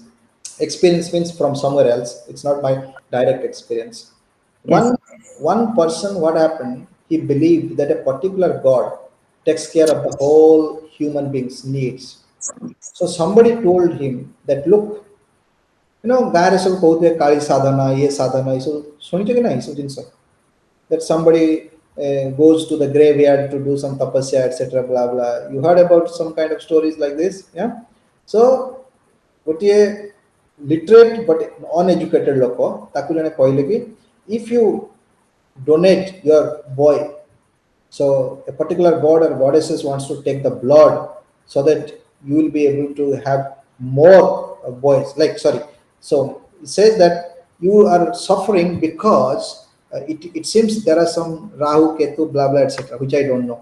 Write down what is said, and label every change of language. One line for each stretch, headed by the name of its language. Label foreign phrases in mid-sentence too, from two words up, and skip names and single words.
English: Experience means from somewhere else. It's not my direct experience. Yes. One person, what happened? He believed that a particular God takes care of the whole human being's needs. So somebody told him that look,
Odia: ଗାଁରେ ସବୁ କହୁଥିବେ କାଳି ସାଧନା ଇଏ ସାଧନା ଏସବୁ ଶୁଣିଛ କି ନାହିଁ ଏସବୁ ଜିନିଷ?
English: That somebody goes to the graveyard to do some tapasya, etc. Blah blah. You heard about some kind of stories like this, yeah? So, gotiye literate but uneducated
Odia: ଲୋକ ତାକୁ ଜଣେ କହିଲେ କି
English: if you donate your boy, so a particular god or goddesses wants to take the blood so that you will be able to have more boys. Like sorry, so it says that you are suffering because it seems there are some Rahu, Ketu, blah blah, etc., which I don't know.